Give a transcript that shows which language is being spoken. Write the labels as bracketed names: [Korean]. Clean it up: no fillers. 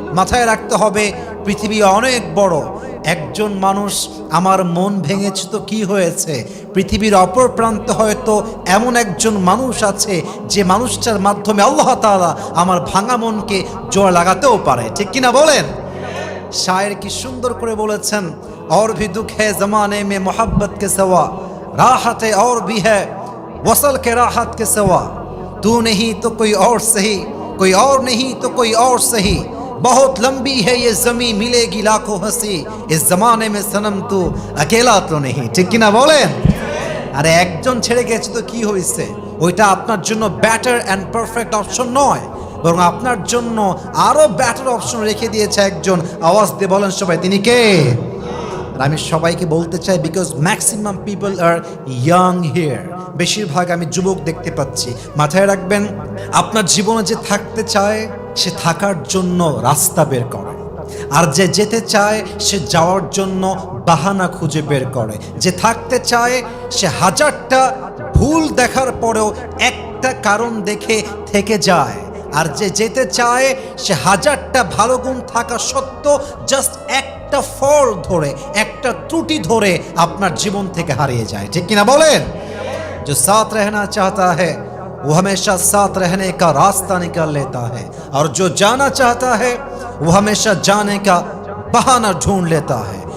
[Bangla] মাথায় রাখতে হবে পৃথিবী অনেক বড়। একজন মানুষ আমার মন ভেঙেছে তো কি হয়েছে, পৃথিবীর অপর প্রান্তে হয়তো এমন একজন মানুষ আছে যে মানুষটার মাধ্যমে আল্লাহ তাআলা আমার ভাঙা মনকে জোড়া লাগাতেও পারে, ঠিক কিনা বলেন? শায়ের কি সুন্দর করে বলেছেন, [Hindi] और भी दुख है जमाने में मोहब्बत के सिवा, राहत है और भी है वसल के राहत के सिवा, तू नहीं तो कोई और सही, कोई और नहीं तो कोई और सही, बहुत लंबी है ये जमी मिलेगी लाखों हंसी, इस जमाने में सनम तू अकेला तो नहीं, [Bangla] ঠিক কিনা বলেন? আরে একজন ছেড়ে গেছে তো কি হয়েছে, ওইটা আপনার জন্য বেটার অ্যান্ড পারফেক্ট অপশন নয়, বরং আপনার জন্য আরো বেটার অপশন রেখে দিয়েছে একজন। আওয়াজ দিয়ে বলেন সবাই, তিনি কে? আমি সবাইকে বলতে চাই, [English] because maximum people are young here, [Bangla] বেশিরভাগ আমি যুবক দেখতে পাচ্ছি। মাথায় রাখবেন, আপনার জীবনে যে থাকতে চায় সে থাকার জন্য রাস্তা বের করে, আর যে যেতে চায় সে যাওয়ার জন্য বাহানা খুঁজে বের করে। যে থাকতে চায় সে হাজারটা ভুল দেখার পরেও একটা কারণ দেখে থেকে যায়, আর যে যেতে চায় সে হাজারটা ভালো গুণ থাকা সত্ত্বেও জাস্ট একটা ফল ধরে, একটা ত্রুটি ধরে আপনার জীবন থেকে হারিয়ে যায়, ঠিক কিনা বলেন? [Hindi] जो साथ रहना चाहता है वो हमेशा साथ रहने का रास्ता निकाल लेता है, और जो जाना चाहता है वो हमेशा जाने का बहाना ढूंढ लेता है।